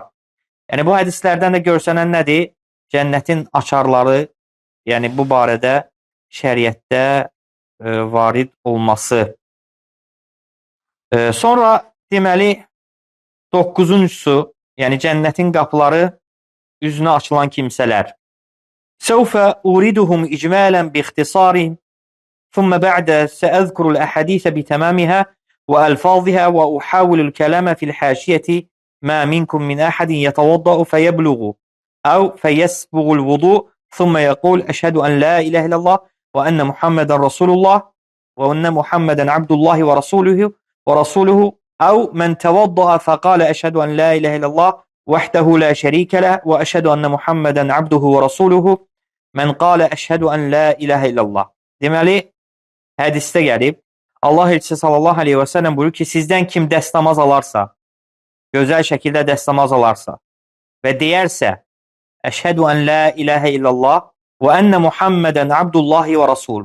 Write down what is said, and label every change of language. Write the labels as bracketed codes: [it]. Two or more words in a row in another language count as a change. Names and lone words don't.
[az] Yəni bu hədislərdən də görsənən nədir? Cənnətin açarları, yəni bu barədə şəriətdə varid olması. Sonra deməli 9-uncusu, yəni cənnətin qapıları üzünə açılan kimsələr. [ar] سوف أوردهم إجمالا باختصار، ثم بعد سأذكر الأحاديث بتمامها وألفاظها وأحاول الكلام في الحاشية ما منكم من أحد يتوضأ فيبلغ أو فيسبغ الوضوء ثم يقول أشهد أن لا إله إلا الله وأن محمدا رسول الله وأن محمدا عبد الله ورسوله أو من توضأ فقال أشهد أن لا إله إلا الله وحده لا شريك له وأشهد أن محمدا عبده ورسوله من قال أشهد أن لا إله إلا الله. [az] Deməli, hədisdə gəlib, Allah elçisi [ar] صلى الله عليه وسلم [az] buyurur ki, sizdən kim dəstəmaz alarsa, gözəl şəkildə dəstəmaz alarsa və deyərsə, [ar] أشهد أن لا إله إلا الله وأن محمدا عبد الله ورسوله.